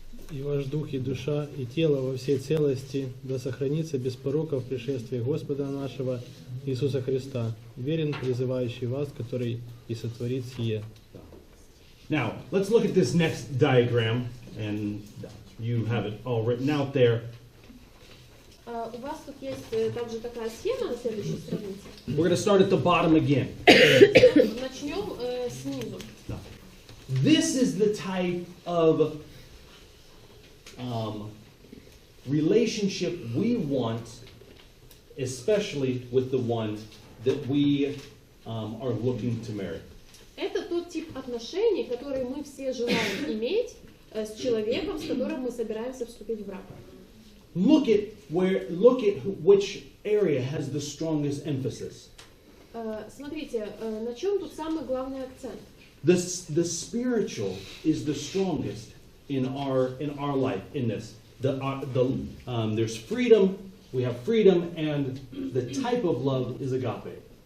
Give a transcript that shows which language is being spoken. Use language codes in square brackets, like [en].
[ru] «И ваш дух, и душа, и тело во всей целости да сохранится без порока в пришествии Господа нашего Иисуса Христа, верен призывающий вас, который и сотворит сие». [en] Now, let's look at this next diagram, and you have it all written out there. [ru] У вас тут есть также такая схема на следующей странице. [en] We're going to start at the bottom again. [ru] Начнем снизу. [en] This is the type of relationship we want, especially with the one that we are looking to marry. [ru] Это тот тип отношений, которые мы все желаем иметь с человеком, с которым мы собираемся вступить в брак. [en] Look at which area has the strongest emphasis. [ru] Смотрите, на чем тут самый главный акцент? [en] The spiritual is the strongest in our life in this. There's freedom. We have freedom, and the type of love is agape.